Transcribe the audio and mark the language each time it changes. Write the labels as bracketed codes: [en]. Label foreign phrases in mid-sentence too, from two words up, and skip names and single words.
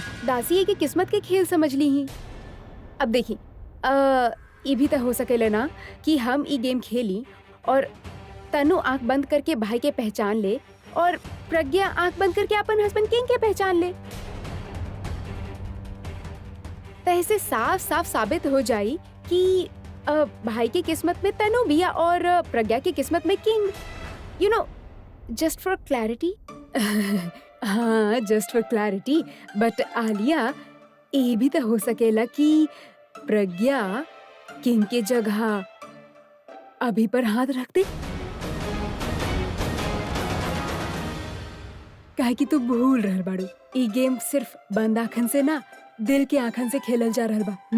[bho] दासी है कि किस्मत के खेल समझ ली ही। अब देखी, ये भी तो हो सकेला ना कि हम ई गेम खेली और तनु आंख बंद करके भाई के पहचान ले और प्रज्ञा आंख बंद करके अपन हस्बैंड किंग के पहचान ले। तो ऐसे साफ साफ साबित हो जाई कि भाई की किस्मत में तनु बिया और प्रज्ञा की किस्मत में किंग। [en] you know, just for clarity. हाँ, just for clarity. [bho] बट आलिया, ये भी तो हो सकेला कि प्रज्ञा किंग के जगह अभी पर हाथ रख दे, काहे कि तू भूल रहल बाड़ू, ई गेम सिर्फ बंद आँखन से ना, दिल के आँखन से खेलल जा रहल बा।